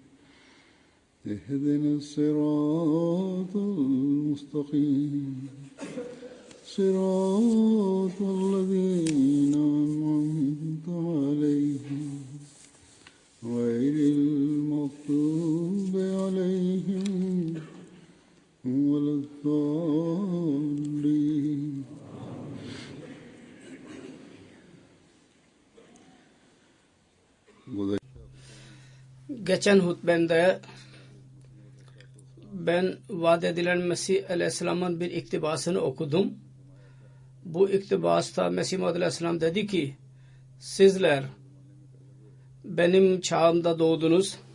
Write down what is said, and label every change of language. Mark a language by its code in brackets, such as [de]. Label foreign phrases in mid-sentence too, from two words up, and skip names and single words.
[ar] اهدنا الصراط المستقيم صراط الذين أنعمت عليهم غير المغضوب عليهم ولا الضالين. [tr] Geçen hutbemde ben vaat edilen Mesih Aleyhisselam'ın bir iktibasını okudum. Bu iktibasta Mesih Muhammed Aleyhisselam dedi ki, sizler benim çağımda doğdunuz.